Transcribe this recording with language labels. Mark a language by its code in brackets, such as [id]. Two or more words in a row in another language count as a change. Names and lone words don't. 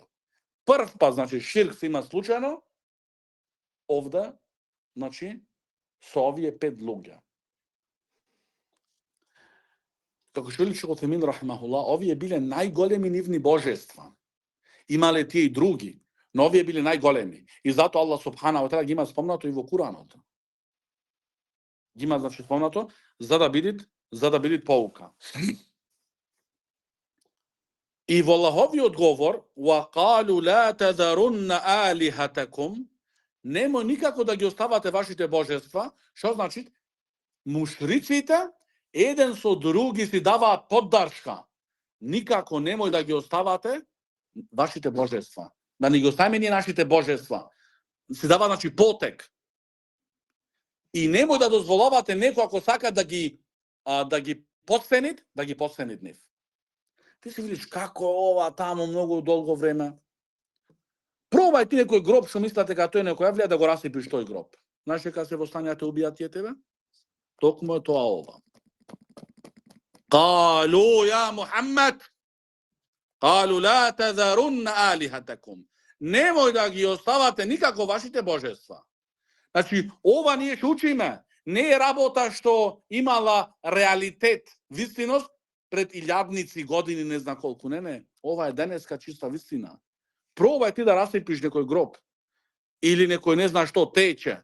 [mk] Прв пат, значи, ширк се има случајно, овде, значи, со овие 5 луѓе. Како што вели Шейх Утемин рахимахуллах, овие биле најголеми нивни божества. Имале тие и други, но овие биле најголеми. И зато Аллах [ar] سبحانه وتعالى [mk] ги има спомнато и во Куранот. Ги има, значи, спомнато за да бидат поука. И во Аллаховиот говор, [ar] وقالوا لا تذرن آلهتكم, [mk] немој никако да ги оставате вашите божества, што значи мушриците еден со други си даваат поддршка. Никако немој да ги оставате вашите божества. Да не ги оставиме ние нашите божества. Си дава, значи, потек. И немој да дозволавате некој ако сака да ги подценит нив. Ти си видиш како ова таму многу долго време. Пробај ти некој гроб што мислите дека тој некој влија да го расипиш тој гроб. Знаеш дека се во станија те убијат тие тебе? Токму е тоа ова. [ar] قالوا يا محمد قالوا لا تذرن آلهتكم. [mk] Немој да ги оставате никако вашите божества. Значи, ова ние ќе учиме. Не е работа што имала реалитет, вистиност пред илјадници години, не знам колку. Не. Ова е денеска чиста вистина. Пробај ти да расипиш некој гроб или некој не знам што тече.